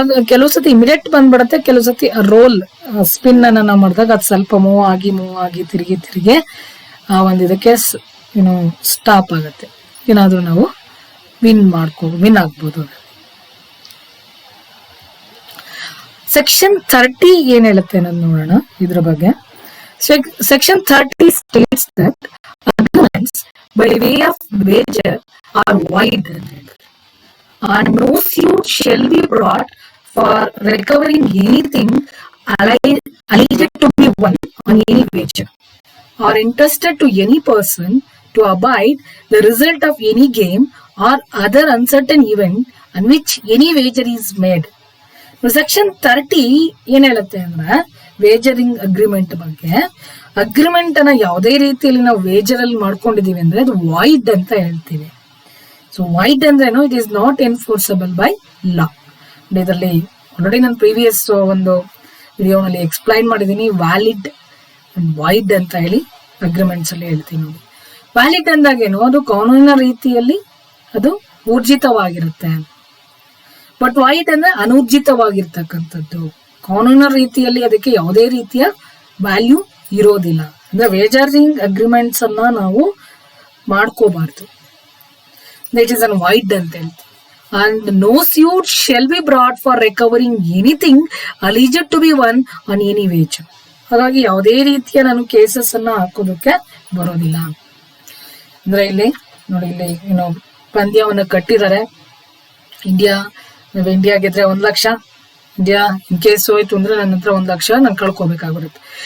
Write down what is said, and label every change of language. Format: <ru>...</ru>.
<kn>ಕೆಲವು ಸತಿ ಇಮಿಡಿಯೇಟ್ ಬಂದ್ಬಿಡತ್ತೆ, ಕೆಲವು ಸತಿ ರೋಲ್ ಸ್ಪಿನ್ ಅನ್ನ ನಾವು ಮಾಡಿದಾಗ ಅದು ಸ್ವಲ್ಪ ಮೂವ್ ಆಗಿ ತಿರುಗಿ ಆ ಒಂದು ಇದಕ್ಕೆ ಏನು ಸ್ಟಾಪ್ ಆಗುತ್ತೆ. ಏನಾದ್ರೂ ನಾವು ವಿನ್ ಆಗ್ಬೋದು. ಸೆಕ್ಷನ್ 30 ಏನ್ ಹೇಳುತ್ತೆ ಅನ್ನೋದು ನೋಡೋಣ ಇದ್ರ ಬಗ್ಗೆ.</kn> <en>Section 30 states that arguments by way of wager are void, and no suit shall be brought for recovering anything alleged to be won on any wager, or entrusted to any person to abide the result of any game or other uncertain event on which any wager is made.</en> <kn>Section 30 ಏನ್ ಹೇಳುತ್ತೆ ಅಂದ್ರೆ ವೇಜರಿಂಗ್ agreement ಬಗ್ಗೆ. Agreement ಅನ್ನ ಯಾವುದೇ ರೀತಿಯಲ್ಲಿ ನಾವು ವೇಜರ್ ಅಲ್ಲಿ ಮಾಡ್ಕೊಂಡಿದೀವಿ ಅಂದ್ರೆ ಅದು ವಾಯ್ಡ್ ಅಂತ ಹೇಳ್ತೀವಿ. ಸೊ ವಾಯ್ಡ್ ಅಂದ್ರೇನು,</kn> <en>It is not enforceable by law.</en> <kn>ಇದರಲ್ಲಿ ಆಲ್ರೆಡಿ ನಾನು ಪ್ರೀವಿಯಸ್ ಒಂದು ವಿಡಿಯೋನಲ್ಲಿ ಎಕ್ಸ್ಪ್ಲೈನ್ ಮಾಡಿದ್ದೀನಿ ವ್ಯಾಲಿಡ್ ಅಂಡ್ ವಾಯ್ಡ್ ಅಂತ ಹೇಳಿ ಅಗ್ರಿಮೆಂಟ್ಸ್ ಅಲ್ಲಿ ಹೇಳ್ತೀನಿ ನೋಡಿ. ವ್ಯಾಲಿಡ್ ಅಂದಾಗೇನು, ಅದು ಕಾನೂನಿನ ರೀತಿಯಲ್ಲಿ ಅದು ಊರ್ಜಿತವಾಗಿರುತ್ತೆ. ಬಟ್ ವಾಯ್ಡ್ ಅಂದ್ರೆ ಅನೂರ್ಜಿತವಾಗಿರ್ತಕ್ಕಂಥದ್ದು, ಕಾನೂನಿನ ರೀತಿಯಲ್ಲಿ ಅದಕ್ಕೆ ಯಾವುದೇ ರೀತಿಯ ವ್ಯಾಲ್ಯೂ ಇರೋದಿಲ್ಲ. ಅಂದ್ರೆ ವೇಜರಿಂಗ್ ಅಗ್ರಿಮೆಂಟ್ಸ್ ಅನ್ನ ನಾವು ಮಾಡ್ಕೋಬಾರ್ದು.</kn> <en>that is an void</en> <kn>ಅಂತ ಹೇಳ್ತೀವಿ.</kn> <en>And no suit shall be brought for recovering anything alleged to be won on any wager.</en> <kn>ಹಾಗಾಗಿ ಯಾವುದೇ ರೀತಿಯ ನಾನು ಕೇಸಸ್ ಅನ್ನ ಹಾಕೋದಕ್ಕೆ ಬರೋದಿಲ್ಲ. ಅಂದ್ರೆ ಇಲ್ಲಿ ನೋಡಿ, ಇಲ್ಲಿ ಏನು ಪಂದ್ಯವನ್ನು ಕಟ್ಟಿದ್ದಾರೆ, ಇಂಡಿಯಾ ಗೆದ್ರೆ 1 ಲಕ್ಷ, ಇಂಡಿಯಾ ಇನ್ ಕೇಸ್ ಹೋಯ್ತು ಅಂದ್ರೆ ನನ್ನ ಹತ್ರ 1 ಲಕ್ಷ ನಾನು ಕಳ್ಕೊಬೇಕಾಗಿರುತ್ತೆ.</kn>